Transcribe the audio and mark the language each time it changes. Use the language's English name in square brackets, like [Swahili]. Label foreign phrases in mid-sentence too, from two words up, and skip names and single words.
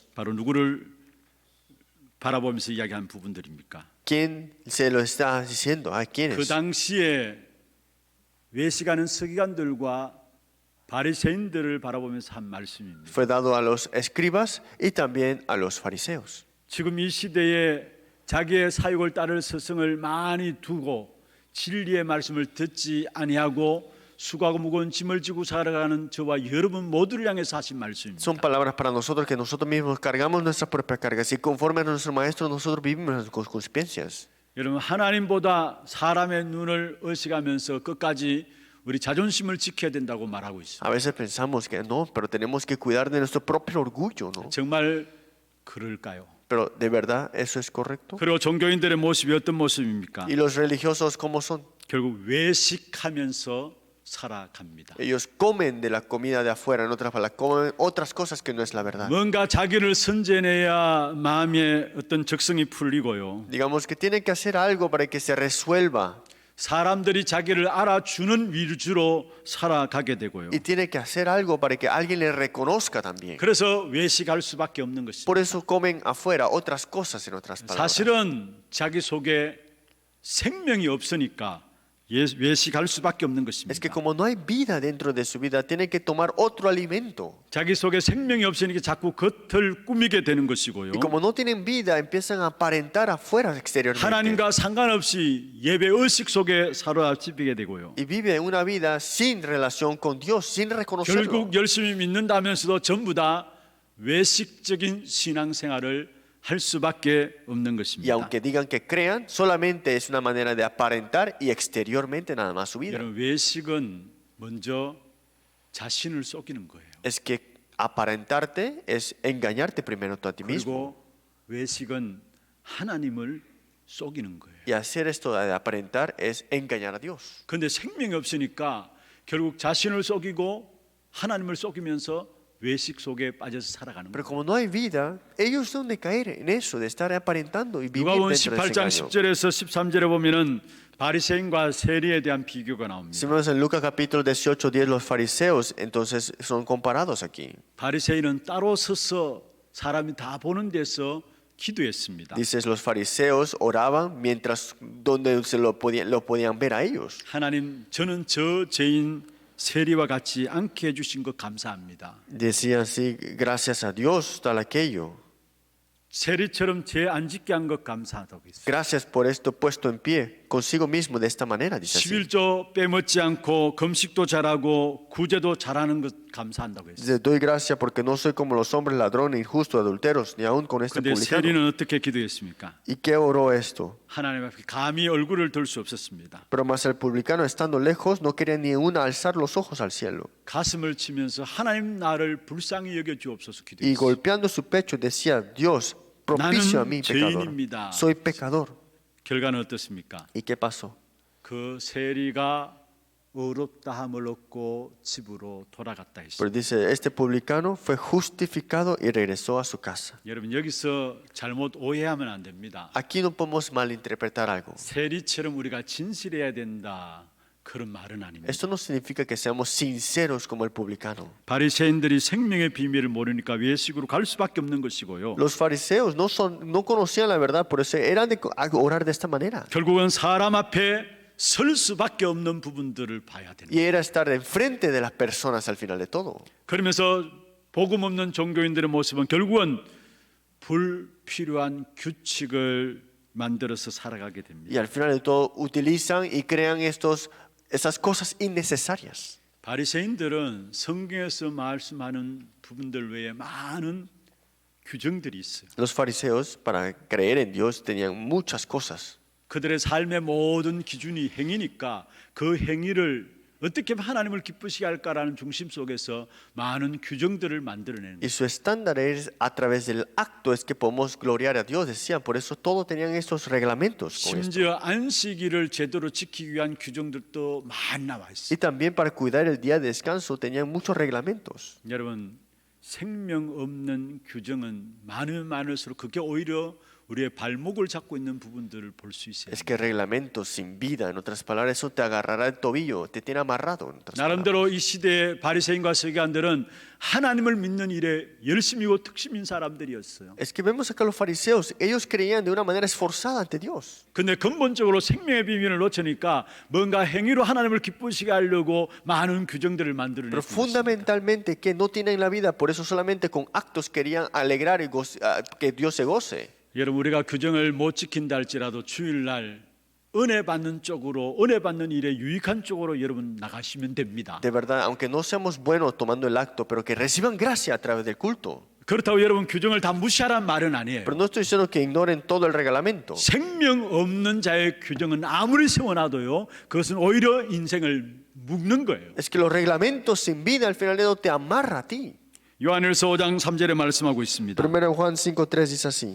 [Korean] 바로 누구를 바라보면서 이야기한 부분들입니까? [Spanish] ¿Quién se lo está diciendo? ¿A [Korean] 그 [Spanish] quiénes? [Korean] 당시에 외식하는 서기관들과 바리새인들을 바라보면서 한 말씀입니다. [Spanish] Fue dado a los escribas y también a los fariseos. [Korean] 지금 이 시대에 자기의 사육을 따를 스승을 많이 두고 진리의 말씀을 듣지 아니하고 수고하고 무거운 짐을 지고 살아가는 저와 여러분 모두를 향해서 하신 말씀입니다. [Spanish] Son palabras para nosotros que nosotros mismos cargamos nuestras propias cargas y conforme a nuestro maestro nosotros vivimos las concupiscencias. [Korean] 여러분 하나님보다 사람의 눈을 의식하면서 끝까지 우리 자존심을 지켜야 된다고 말하고 있습니다. [Spanish] A veces pensamos que no, pero tenemos que cuidar de nuestro propio orgullo, ¿no? [Korean] 정말 그럴까요? [Spanish] Pero ¿de verdad eso es correcto? [Korean] 그리고 종교인들의 모습이 어떤 모습입니까? [Spanish] ¿Y los religiosos cómo son? [Korean] 결국 외식하면서 살아갑니다. [Spanish] Ellos comen de la comida de afuera, en otras palabras, comen otras cosas que no es la verdad. [Korean] 뭔가 자기를 선제내야 마음의 어떤 적성이 풀리고요. [Spanish] Digamos que tienen que hacer algo para que se resuelva [Korean] 사람들이 자기를 알아주는 위주로 살아가게 되고요. [Spanish] y tiene que hacer algo para que alguien le reconozca también. [Korean] 그래서 외식할 수밖에 없는 것입니다. [Spanish] Por eso comen afuera otras cosas, en otras palabras. [Korean] 사실은 자기 속에 생명이 없으니까 외식할 수밖에 없는 [Spanish] Es que [Korean] 것입니다. [Spanish] como no hay vida dentro de su vida, tienen que tomar otro alimento. [Korean] 자기 속에 생명이 없으니까 자꾸 겉을 꾸미게 되는 것이고요. [Spanish] Y como no tienen vida, empiezan a aparentar afuera exteriormente. [Korean] 하나님과 상관없이 예배 의식 속에 사로잡히게 되고요. [Spanish] Y vive una vida sin relación con Dios, sin reconocerlo. [Korean] 결국 열심히 믿는다면서도 전부 다 외식적인 신앙생활을 할 수밖에 없는 [Spanish] Y [Korean] 것입니다. [Spanish] aunque digan que crean, solamente es una manera de aparentar y exteriormente nada más su vida. [Korean] 여러분 외식은 먼저 자신을 속이는 거예요. [Spanish] Es que aparentarte es engañarte primero tú a ti mismo. [Korean] 그리고 외식은 하나님을 속이는 거예요. [Spanish] Y hacer esto de aparentar es engañar a Dios. [Korean] 그런데 생명이 없으니까 결국 자신을 속이고 하나님을 속이면서 외식 속에 빠져서 살아가는 [Spanish] Pero [Korean] 거예요. [Spanish] como no hay vida, ellos son de caer en eso, de estar aparentando y vivir [Korean] 누가복음 [Spanish] dentro de ese [Korean] 18장 [Spanish] engaño. [Korean] 10절에서 13절에 보면은 바리새인과 세리에 대한 비교가 나옵니다. [Spanish] Si vemos en Lucas capítulo 18, 10, los fariseos entonces son comparados aquí. [Korean] 바리새인은 따로 서서 사람이 다 보는 데서 기도했습니다. [Spanish] Dices, los fariseos oraban mientras donde lo podían ver a ellos. [Korean] 하나님, 저는 저 죄인 세리와 같이 않게 해주신 것 감사합니다. [Spanish] Decían así, gracias a Dios, tal aquello. [Korean] 세리처럼 죄 안 짓게 한 것 감사하다고 했어요. [Spanish] Gracias por esto puesto en pie. consigo mismo de esta manera, dice así. [Korean] 11조 빼먹지 않고 금식도 잘하고 구제도 잘하는 것 감사한다고 했어요. [Spanish] Dice, doy gracia porque no soy como los hombres ladrones, injustos, adulteros, ni aun con este [Korean] 그런데 [Spanish] publicano. [Korean] 세리는 어떻게 기도했습니까? [Spanish] ¿Y qué oró esto? [Korean] 하나님 앞에 감히 얼굴을 들 수 없었습니다. [Spanish] Pero más el publicano, estando lejos, no quería ni aún alzar los ojos al cielo. [Korean] 가슴을 치면서 하나님 나를 불쌍히 여겨 주옵소서 [Spanish] Y [Korean] 기도했어요. [Spanish] golpeando su pecho decía, Dios, propicio a [Korean] 나는 [Spanish] mí, pecador. [Korean] 죄인입니다. [Spanish] Soy pecador. [Korean] 결과는 어떻습니까? [Spanish] ¿Y qué pasó? [Korean] 그 세리가 의롭다함을 얻고 집으로 돌아갔다 [Spanish] Pues [Korean] 했어요. [Spanish] dice, este publicano fue justificado y regresó a su casa. [Korean] 여러분 여기서 잘못 오해하면 안 됩니다. [Spanish] Aquí no podemos malinterpretar algo. [Korean] 세리처럼 우리가 진실해야 된다 그런 말은 아닙니다. [Spanish] Esto no significa que seamos sinceros como el publicano. [Korean] 바리새인들이 생명의 비밀을 모르니까 외식으로 갈 수밖에 없는 것이고요. [Spanish] Los fariseos no conocían la verdad, por eso eran de orar de esta manera. [Korean] 결국은 사람 앞에 설 수밖에 없는 부분들을 봐야 됩니다. [Spanish] Y era estar enfrente de las personas al final de todo. [Korean] 그러면서 복음 없는 종교인들의 모습은 결국은 불필요한 규칙을 만들어서 살아가게 됩니다. [Spanish] Y al final de todo utilizan y crean esas cosas innecesarias. [Korean] 바리새인들은 성경에서 말씀하는 부분들 외에 많은 규정들이 있어요. [Spanish] Los fariseos, para creer en Dios, tenían muchas cosas. [Korean] 그들의 삶의 모든 기준이 행위니까 그 행위를 어떻게 하면 하나님을 기쁘시게 할까라는 중심 속에서 많은 규정들을 만들어내는 [Spanish] Y [Korean] 거예요. [Spanish] su estándar es a través del acto es que podemos gloriar a Dios, decían. Por eso todos tenían estos reglamentos con esto. [Korean] 심지어 안식일을 제대로 지키기 위한 규정들도 많이 나와 있어요. [Spanish] Y también para cuidar el día de descanso tenían muchos reglamentos. [Korean] 여러분 생명 없는 규정은 많으면 많을수록 그게 오히려 우리의 발목을 잡고 있는 부분들을 볼 수 있어요. [Spanish] Es que reglamentos sin vida, en otras palabras, eso te agarrará el tobillo, te tiene amarrado. En otras palabras. [Korean] 나름대로 이 시대의 바리새인과 서기관들은 하나님을 믿는 일에 열심이고 특심인 사람들이었어요. [Spanish] Es que vemos acá los fariseos, ellos creían de una manera esforzada ante Dios. [Korean] 근데 근본적으로 생명의 비밀을 놓치니까 뭔가 행위로 하나님을 기쁘시게 하려고 많은 규정들을 만들어내고 [Spanish] Pero [Korean] 있습니다. [Spanish] fundamentalmente que no tienen la vida, por eso solamente con actos querían alegrar y que Dios se goce. [Korean] 여러분 우리가 규정을 못 지킨다 할지라도 주일날 은혜 받는 쪽으로 은혜 받는 일에 유익한 쪽으로 여러분 나가시면 됩니다. [Spanish] De verdad, aunque no seamos buenos tomando el acto, pero que reciban gracia a través del culto. [Korean] 그렇다고 여러분 규정을 다 무시하라는 말은 아니에요. [Spanish] Pero no estoy diciendo que ignoren todo el reglamento. [Korean] 생명 없는 자의 규정은 아무리 세워놔도요 그것은 오히려 인생을 묶는 거예요. [Spanish] Es que los reglamentos sin vida al final de todo te amarra a ti. [Korean] 요한일서 5장 3절에 말씀하고 있습니다. [Spanish] Primero Juan 5:3 dice así.